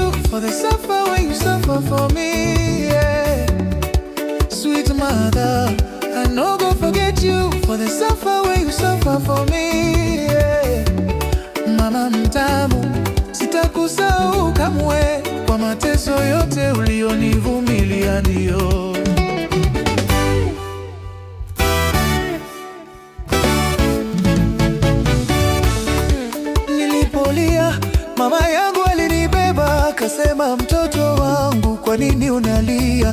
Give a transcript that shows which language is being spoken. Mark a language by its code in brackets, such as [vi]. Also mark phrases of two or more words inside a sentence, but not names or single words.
[pcm] for the suffer when you suffer for me, yeah. Sweet mother, I no go forget you for the suffer when you suffer for me, yeah. [sw] Mama mtamu, sitakusahau kamwe kwa mateso yote ulionivumilia, ndio. Nilipolia, mama yangu alinibeba, akasema, mtoto wangu, kwa nini unalia?